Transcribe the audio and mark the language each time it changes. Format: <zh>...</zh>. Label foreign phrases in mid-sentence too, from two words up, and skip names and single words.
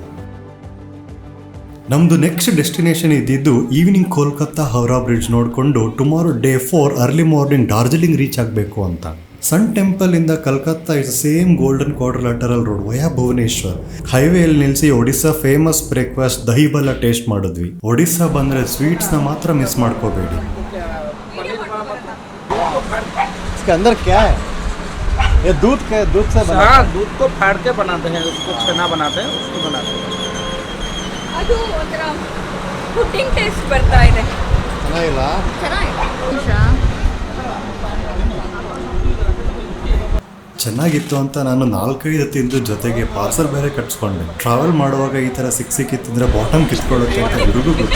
<kn>ನಮ್ಮದು</kn> <en>next destination</en> <kn>ಇದ್ದಿದ್ದು ಈವ್ನಿಂಗ್ ಕೋಲ್ಕತ್ತಾ ಹೌರಾ ಬ್ರಿಡ್ಜ್ ನೋಡಿಕೊಂಡು</kn> <en>tomorrow day 4 early morning Darjeeling reach</en> <kn>ಆಗಬೇಕು ಅಂತ.</kn> <en>ಸನ್ ಟೆಂಪಲ್ ಇಂದ ಕಲ್ಕತ್ತಾ is same golden quadrilateral road via ಭುವನೇಶ್ವರ್.</en> <kn>ಹೈವೇಯಲ್ಲಿ ನಿಲ್ಲಿಸಿ ಒಡಿಸ್ಸಾ</kn> <en>famous breakfast</en> <kn>ದಹಿ ಬಲ್ಲ ಟೇಸ್ಟ್ ಮಾಡಿದ್ವಿ. ಒಡಿಸ್ಸಾ ಬಂದರೆ ಸ್ವೀಟ್ಸ್ನ ಮಾತ್ರ ಮಿಸ್ ಮಾಡ್ಕೋಬೇಡಿ.</kn> <hi>अंदर क्या है? ये दूध से बना? हाँ, दूध को फाड़ के बनाते हैं, उसको छेना बनाते हैं, उसको बनाते हैं.</hi> <kn>ಅದು ಒಂಥರ</kn> <en>pudding taste</en> <kn>ಬರ್ತಾ ಇದೆ. ಚೆನ್ನಾಗಿಲ್ಲ? ಚೆನ್ನಾಗಿತ್ತು ಅಂತ ನಾನು 4-5 ತಿಂದು ಜೊತೆಗೆ ಪಾರ್ಸಲ್ ಬೇರೆ ಕಟ್ಸ್ಕೊಂಡೆ. ಟ್ರಾವೆಲ್ ಮಾಡುವಾಗ ಈ ಥರ ಸಿಕ್ಕಿತ್ತಿದ್ರೆ ಬಾಟಮ್ ಕಿತ್ಕೊಳ್ಳುತ್ತೆ ಅಂತ ಹುಡುಗು ಗೊತ್ತು.</kn>